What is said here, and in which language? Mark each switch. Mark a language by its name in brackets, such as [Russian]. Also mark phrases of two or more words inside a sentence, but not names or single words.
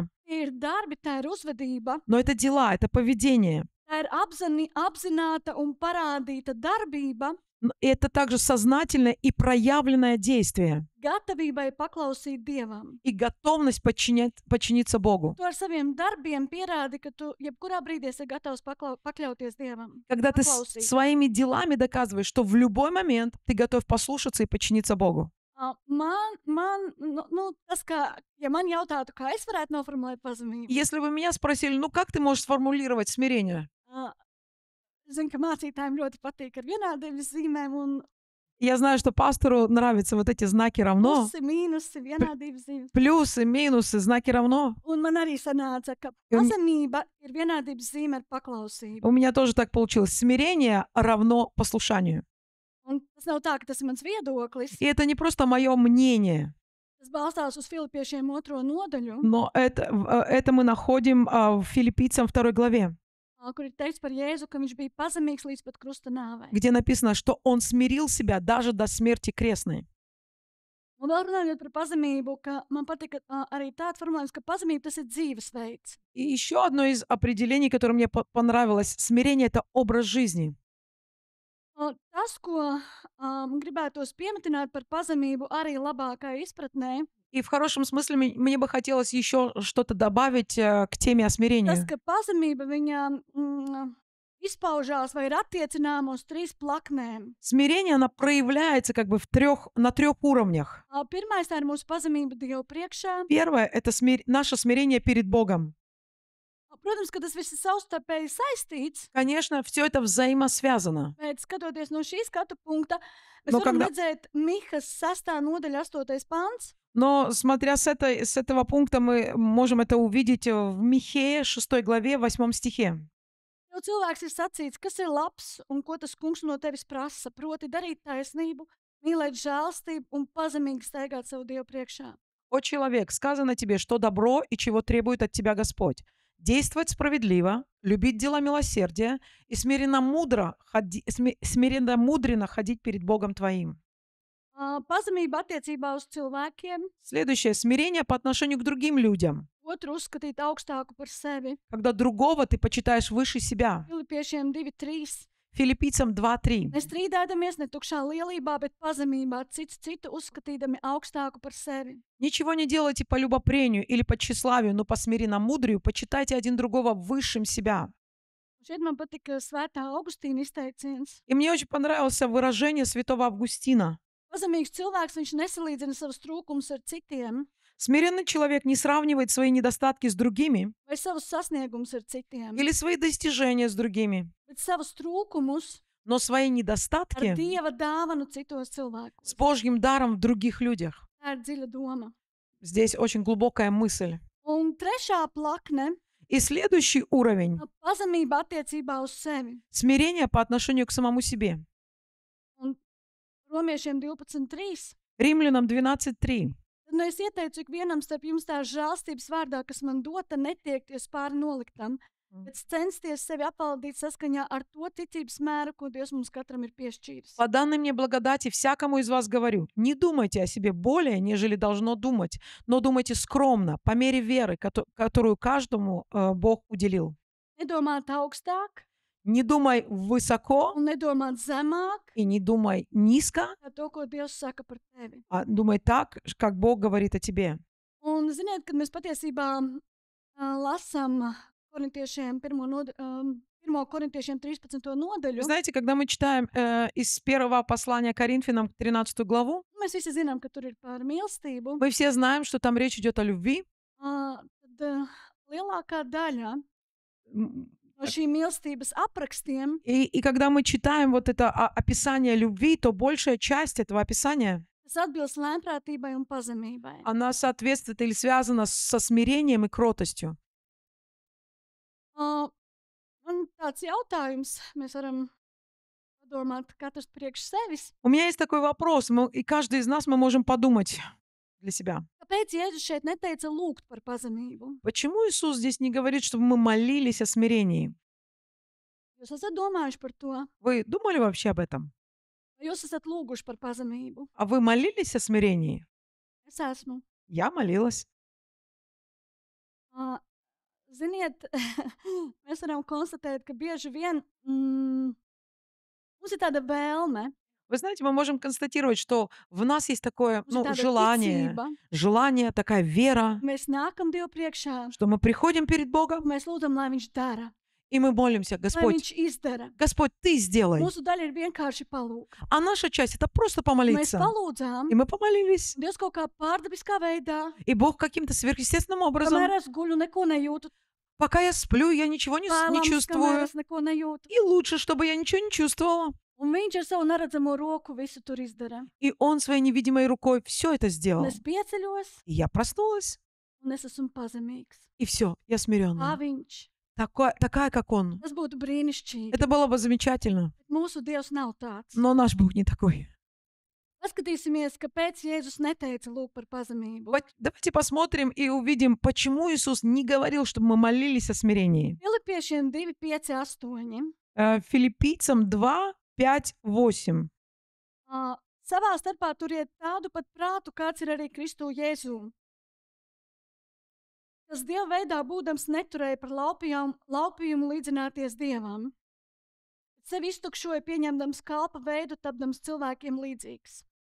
[Latvian] tie ir darbi, tā ir uzvedība, [Russian] но это дела, это поведение. [Latvian] tā ir apzināta un parādīta darbība, [Russian] И это также сознательное и проявленное действие. [Latvian] gatavībai paklausīt Dievam. [Russian] И готовность подчиниться Богу. [Latvian] Tu ar saviem darbiem pierādi, ka tu jebkurā brīdī esi gatavs pakļauties Dievam. [Russian] Когда ты [Latvian] Paklausīt. [Russian] своими делами доказываешь, что в любой момент ты готов послушаться и подчиниться Богу. [Latvian] Tas, ka, ja man jautātu, kā es varētu noformulēt pazemību, [Russian] Если бы меня спросили, как ты можешь сформулировать смирение? [Latvian] zinu, ka mācītājiem ļoti patīk ar vienādiem zīmēm un [Russian] Я знаю, что пастору нравятся вот эти знаки равно. [Latvian] plusi, mīnusi, vienādības zīmes. [Russian] Плюсы, минусы, знаки равно. [Latvian] Un man arī sanāca, ka Un- pazemība ir vienādības zīme ar paklausību. [Russian] У меня тоже так получилось. Смирение равно послушанию. [Latvian] Un tas nav tā, ka tas ir mans viedoklis. [Russian] И это не просто мое мнение, [Latvian] Tas balstās uz Filipiešiem 2. nodaļu, [Russian] но это мы находим в Филиппийцам 2 главе, [Latvian] kur ir teikts par Jēzu, ka viņš bija pazemīgs līdz pat krusta nāvei. [Russian] где написано, что он смирил себя даже до смерти крестной. [Latvian] Un vēl runājot par pazemību, ka man patika arī tāds formulējums, ka pazemība tas ir dzīvesveids. [Russian] И еще одно из определений, которое мне понравилось, смирение — это образ жизни. [Latvian] Tas, ko gribētos piemetināt par pazemību arī labākai izpratnē, [Russian] И в хорошем смысле мне бы хотелось еще что-то добавить к теме о [Latvian] tas, [Russian] смирении. [Latvian] ka pazemība viņa izpaužās vai ir attiecināma uz 3 plaknēm. [Russian] Смирение, оно проявляется как бы на трех уровнях. [Latvian] Pirmais tā ir mūsu pazemība Dievu priekšā. [Russian] Первое — это наше смирение перед Богом. [Latvian] Protams, ka tas viss ir savstarpēji saistīts, [Russian] Конечно, все это взаимосвязано. [Latvian] bet skatoties no šī skatu punkta, mēs [Russian] No, [Latvian] varam [Russian] когда- [Latvian] redzēt Mihas 6. nodaļa 8. pants. [Russian] Но смотря с этого пункта, мы можем это увидеть в Михея 6 главе 8 стихе. [Latvian] Jo cilvēks ir sacīts, kas ir labs un ko tas kungs no tevis prasa, proti darīt taisnību, mīlēt žēlstību un pazemīgi staigāt savu Dievu priekšā. [Russian] «О человек, сказано тебе, что добро и чего требует от тебя Господь. Действовать справедливо, любить дела милосердия и смиренно мудренно ходить перед Богом твоим». [Latvian] Pazemība attiecībā uz cilvēkiem, [Russian] Следующее — смирение по отношению к другим людям. [Latvian] otru uzskatīt augstāku par sevi. [Russian] Когда другого ты почитаешь выше себя. [Latvian] Filipiešiem 2:3. [Russian] Филиппийцам 2:3. [Latvian] Nestrīdēdamies ne tukšā lielībā, bet pazemībā, cits citu uzskatīdami augstāku par sevi. [Russian] Ничего не делайте по любопрению или по тщеславию, но по смиренномудрию почитайте один другого высшим себя. [Latvian] Šeit man patika Svētā Augustīna izteiciens. [Russian] И мне очень понравилось выражение святого Августина. [Latvian] Pazemīgs cilvēks, viņš nesalīdzina savus trūkumus ar citiem, [Russian] Смиренный человек не сравнивает свои недостатки с другими [Latvian] vai savus sasniegumus ar citiem, [Russian] или свои достижения с другими, [Latvian] bet savus trūkumus [Russian] но свои [Latvian] ar [Russian] недостатки [Latvian] Dieva dāvanu citos [Russian] с [Latvian] cilvēkos. [Russian] Божьим даром в других людях. [Latvian] Tā ir dziļa doma. [Russian] Здесь очень глубокая мысль. [Latvian] Un trešā plakne [Russian] И следующий уровень - [Latvian] pazemība attiecībā uz sevi. — [Russian] смирение по отношению к самому себе. [Latvian] Un Romiešiem 12:3. [Russian] Римлянам 12:3. [Latvian] Tad nu es ieteicu ikvienam starp jums tā žēlstības vārdā, kas man dota, netiekties pāri noliktam, bet censties sevi apvaldīt saskaņā ar to ticības mēru, ko Dievs mums katram ir piešķīris. [Russian] По данной мне благодати всякому из вас говорю, не думайте о себе более, нежели должно думать, но думайте скромно, по мере веры, которую каждому Бог уделил. [Latvian] Nedomāt augstāk [Russian] Не думай высоко [Latvian] un nedomāt zemāk [Russian] и не думай низко, [Latvian] par to, ko Dievs saka par tevi. [Russian] а думай так, как Бог говорит о тебе. [Latvian] Un, ziniet, kad mēs patiesībā lasām korintiešiem 1. korintiešiem 13. [Russian] Вы [Latvian] nodaļu, [Russian] знаете, когда мы читаем из первого послания Коринфянам 13 главу, [Latvian] mēs visi zinām, ka tur ir par mīlestību. [Russian] мы все знаем, что там речь идет о любви. [Latvian] Tad lielākā daļa М, no šīm mīlestības aprakstiem [Russian] И когда мы читаем вот это описание любви, то большая часть этого описания, [Latvian] tas atbilst lēnprātībai un pazemībai. [Russian] она соответствует или связана со смирением и кротостью. [Latvian] Un tāds jautājums, mēs varam padomāt katrs priekš sevis. [Russian] У меня есть такой вопрос, и каждый из нас мы можем подумать для себя. [Latvian] Kāpēc Jēzus šeit neteica lūgt par pazemību? [Russian] Почему Иисус здесь не говорит, чтобы мы молились о смирении? [Latvian] Jūs esat domājuši par to, [Russian] Вы думали вообще об этом? [Latvian] vai jūs esat lūguši par pazemību? [Russian] А вы молились о смирении? [Latvian] Es esmu. [Russian] Я молилась. [Latvian] Ziniet, mēs varam konstatēt, ka bieži vien mums ir tāda vēlme, [Russian] Вы знаете, мы можем констатировать, что в нас есть такое [Latvian] mums ir tāda [Russian] желание, [Latvian] ticība. [Russian] такая вера, [Latvian] Mēs nākam Dievu priekšā, [Russian] что мы приходим перед [Latvian] un [Russian] Богом, [Latvian] mēs lūdzam, lai Viņš dara, [Russian] и мы молимся: [Latvian] lai [Russian] Господь, [Latvian] Viņš izdara. [Russian] Господь, Ты сделай. [Latvian] Mūsu daļa ir vienkārši palūgt. [Russian] А наша часть — это просто [Latvian] Mēs [Russian] помолиться. [Latvian] palūdzām, [Russian] И мы помолились. [Latvian] un Dievs kaut kā pārdabiskā veidā, [Russian] И Бог каким-то сверхъестественным образом, [Latvian] kamēr es guļu, neko nejūtu, [Russian] пока я сплю, я ничего не [Latvian] vēlams, kamēr [Russian] чувствую. [Latvian] es neko nejūtu. [Russian] И лучше, чтобы я nичего не чувствовала. [Latvian] Un Viņš ar savu neredzamo roku visu tur izdara. [Russian] И Он своей невидимой рукой все это [Latvian] Un [Russian] сделал. [Latvian] es pieceļos, [Russian] И я проснулась, [Latvian] un es esmu pazemīgs. [Russian] и все, я [Latvian] Kā [Russian] смиренная. [Latvian] Viņš. [Russian] Такая, как Он. [Latvian] Tas būtu brīnišķīgi. [Russian] Это было бы замечательно. [Latvian] Bet mūsu Dievs nav tāds. [Russian] Но наш Бог не такой. [Latvian] Paskatīsimies, kāpēc Jēzus neteica lūgt par pazemību. [Russian] Давайте посмотрим и увидим, почему Иисус не говорил, чтобы мы молились о смирении. [Latvian] Filipiešiem 2, 5, 8. [Russian] Филиппийцам 2, 5, 8. [Latvian] Savā starpā turiet tādu pat prātu, kāds ir arī Kristu Jēzū. Tas Dieva veidā būdams neturēja par laupījumu līdzināties Dievam. Sevi iztukšoja, pieņemdams kalpa veidu, tapdams cilvēkiem līdzīgs.